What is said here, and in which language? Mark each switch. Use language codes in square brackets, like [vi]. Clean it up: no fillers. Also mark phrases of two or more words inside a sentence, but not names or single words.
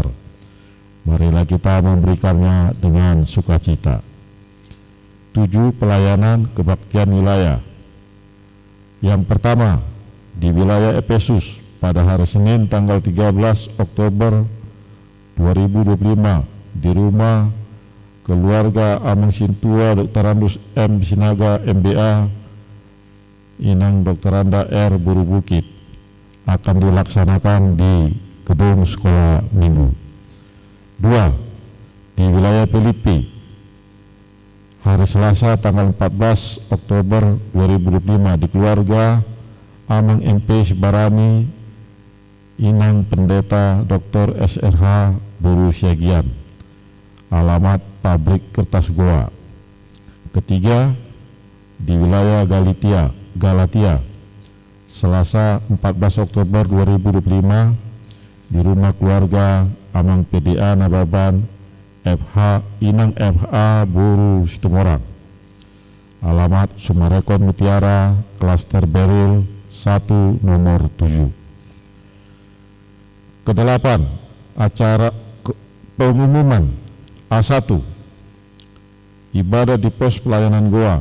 [id] Marilah kita memberikannya dengan sukacita. 7. Pelayanan kebaktian wilayah. Yang pertama, di wilayah Efesus pada hari Senin tanggal 13 Oktober 2025 di rumah keluarga Amang Sintua Dr. Randus M. Sinaga MBA Inang Dr. Randa R. Buru Bukit akan dilaksanakan di gedung sekolah minggu. 2. Di wilayah Filipi hari Selasa tanggal 14 Oktober 2025 di keluarga Amang MP Sibarani Inang Pendeta Dr. SRH Boru Siagian, alamat pabrik kertas Goa. Ketiga, di wilayah Galatia Selasa 14 Oktober 2025 di rumah keluarga Amang PDA Nababan FH Inang FH Boru Situmorang, alamat Sumarekon Mutiara Klaster Beril 1 nomor 7. Kedelapan, acara pengumuman A1 ibadah di pos pelayanan Goa.